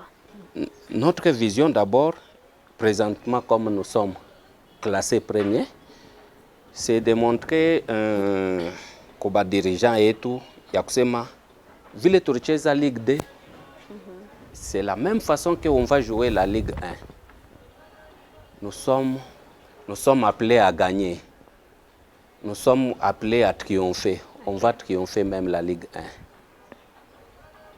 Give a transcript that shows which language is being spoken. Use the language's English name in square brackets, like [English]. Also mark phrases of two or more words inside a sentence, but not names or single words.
[French] Notre vision d'abord présentement comme nous sommes classés premiers, c'est de montrer [Swahili] kwa dirigeant yetu ya kusema vile tulicheza Ligue 2, [French] c'est la même façon qu'on va jouer la Ligue 1. Nous sommes appelés à gagner. Nous sommes appelés à triompher. On va triompher même la Ligue 1.